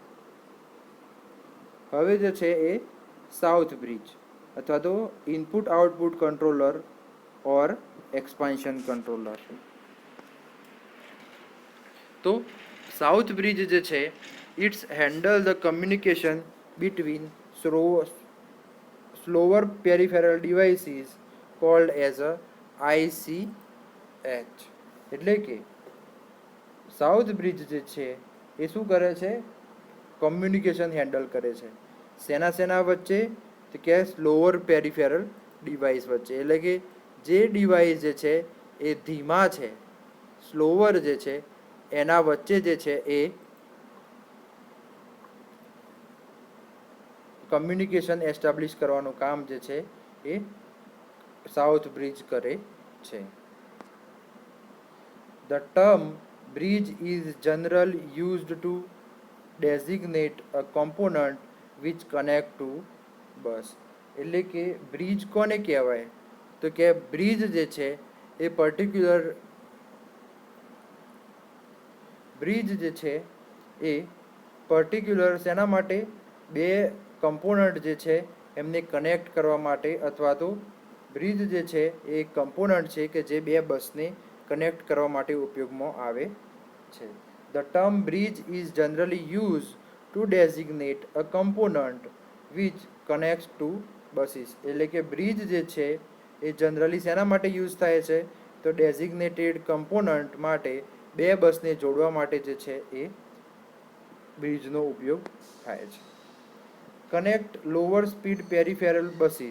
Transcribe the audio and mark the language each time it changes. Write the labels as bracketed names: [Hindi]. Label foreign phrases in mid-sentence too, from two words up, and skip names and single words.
[Gujarati] હવે જે છે એ સાઉથ બ્રિજ અથવા તો [English] input output controller or expansion controller. [Gujarati] તો સાઉથ બ્રિજ જે છે [English] it's handle the communication between slower peripheral devices called as a ICH. [Gujarati] એટલે કે સાઉથ બ્રિજ જે છે એ શું કરે છે? કમ્યુનિકેશન હેન્ડલ કરે છે. શેના વચ્ચે? તો કે [English] slower peripheral device [Gujarati] વચ્ચે. એટલે કે જે ડિવાઇસ જે છે એ ધીમા છે, સ્લોઅર જે છે એના વચ્ચે જે છે એ [English] communication establish [Gujarati] કરવાનું કામ જે છે એ સાઉથ બ્રિજ કરે છે. [English] The term bridge is generally used to designate a component which connect to bus. [Gujarati] એટલે કે બ્રિજ કોને કહેવાય? તો કે બ્રિજ જે છે એ પર્ટિક્યુલર બ્રિજ જે છે એ પર્ટિક્યુલર શેના માટે? બે કમ્પોનન્ટ જે છે એમને કનેક્ટ કરવા માટે, અથવા તો બ્રિજ જે છે એ એક કમ્પોનન્ટ છે કે જે બે બસને કનેક્ટ કરવા માટે ઉપયોગમાં આવે છે. [English] The term bridge is generally used to designate a component which connects to buses. [Gujarati] એટલે કે બ્રિજ જે છે એ જનરલી શેના માટે યુઝ થાય છે? તો [English] designated component [Gujarati] માટે, બે બસને જોડવા માટે જે છે એ બ્રિજનો ઉપયોગ થાય છે. [English] Connect lower speed peripheral buses.